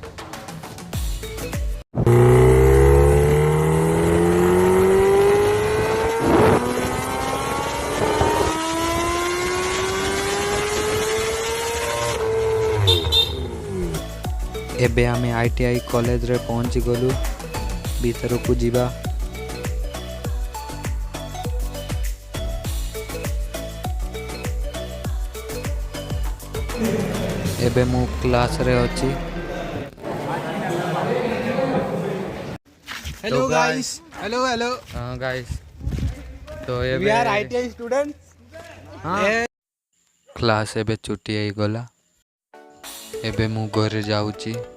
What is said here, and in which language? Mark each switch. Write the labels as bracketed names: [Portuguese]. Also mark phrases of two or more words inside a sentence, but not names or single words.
[Odia] ଏବେ ଆମେ ITI କଲେଜରେ ପହଞ୍ଚି ଗଲୁ। ଭିତରକୁ ଯିବା। ଏବେ ମୁଁ କ୍ଲାସରେ ଅଛି। [English] Hello guys. Hello. [Odia] ହଁ ଗାଇସ୍, ତ [English] We [Odia] ଏବେ [English] are ITI students. [Odia] କ୍ଲାସ୍ ଏବେ ଛୁଟି ହେଇଗଲା। ଏବେ ମୁଁ ଘରେ ଯାଉଛି।